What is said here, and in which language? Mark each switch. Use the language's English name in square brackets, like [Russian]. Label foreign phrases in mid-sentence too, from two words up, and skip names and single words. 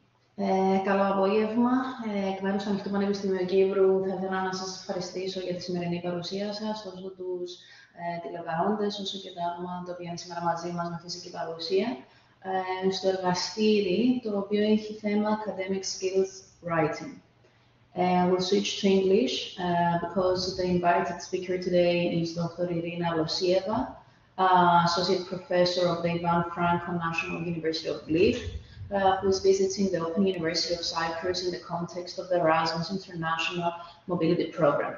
[Greek] Καλό απόγευμα. Εκ μέρους του Ανοιχτού Πανεπιστημίου Κύπρου θα ήθελα να σας ευχαριστήσω για τη σημερινή παρουσία σας, τόσο τους τηλεπαρόντες, όσο και τα άτομα τα οποία είναι σήμερα μαζί μας με φυσική παρουσία, στο εργαστήρι, το οποίο έχει θέμα Academic Skills Writing. [English] We'll switch to English because the invited speaker today is Dr Iryna Losieva, Associate Professor of the Franko National University of Lviv, who is visiting the Open University of Cyprus in the context of the Erasmus International Mobility Programme.